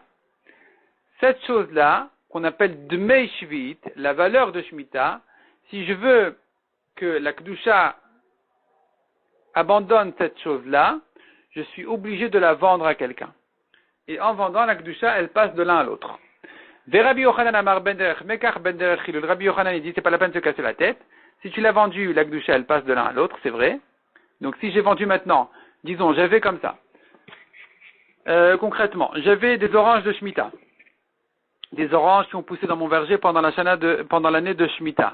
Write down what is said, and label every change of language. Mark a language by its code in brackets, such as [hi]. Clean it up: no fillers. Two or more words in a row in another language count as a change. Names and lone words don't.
[fr] Cette chose-là, qu'on appelle [he] דמי שביעית, [fr] la valeur de Shemitah, si je veux que la Kedusha abandonne cette chose-là, je suis obligé de la vendre à quelqu'un. Et en vendant la Kedusha, elle passe de l'un à l'autre. [he] רבי יוחנן אמר בין דרך מקח בין דרך חילול. [fr] Rabbi Yochanan il dit c'est pas la peine de se casser la tête. Si tu l'as vendu, la Kedusha elle passe de l'un à l'autre, c'est vrai. Donc si j'ai vendu maintenant, disons j'avais comme ça. Concrètement, j'avais des oranges de Shemitah. Des oranges qui ont poussé dans mon verger pendant l'année de Shemitah.